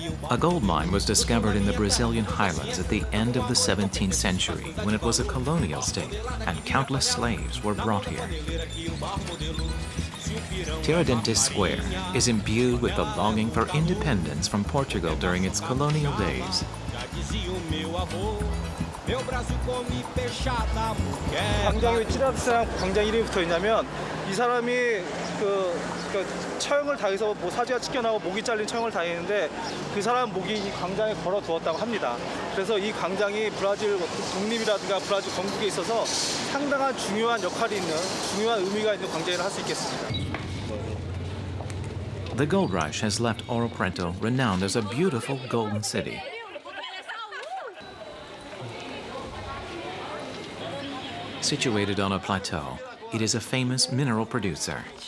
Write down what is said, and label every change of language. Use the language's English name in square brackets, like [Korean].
[English] A gold mine was discovered in the Brazilian highlands at the end of the 17th century, when it was a colonial state, and countless slaves were brought here. Tiradentes Square is imbued with the longing for independence from Portugal during its colonial days. [Korean] 광장에 왜 찌라트랑 광장 이름이 붙어 있냐면 이 사람이 그 처형을 당해서 뭐 사지가 찢겨나고 목이 잘린 처형을 당했는데 그 사람 목이 이 광장에 걸어 두었다고 합니다. 그래서 이 광장이 브라질 독립이라든가 브라질 건국에 있어서 상당한 중요한 역할이 있는 중요한 의미가 있는 광장이라 할 수 있겠습니다. [English] The gold rush has left Ouro Preto renowned as a beautiful golden city. Situated on a plateau, it is a famous mineral producer.